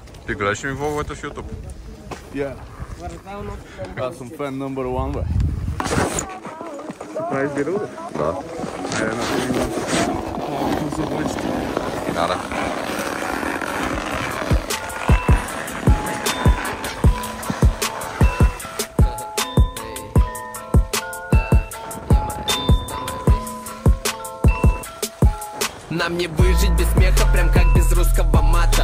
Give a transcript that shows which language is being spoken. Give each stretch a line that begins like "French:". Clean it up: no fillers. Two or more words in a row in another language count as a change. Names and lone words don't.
Bulgarian: Ти гледаш ли ми влоговете в YouTube? Аз съм фен номер 1, бе. Правиш видео? Да. Айде, на футболисти. Да.
Russian: Нам не выжить без смеха, прям как без русского мата.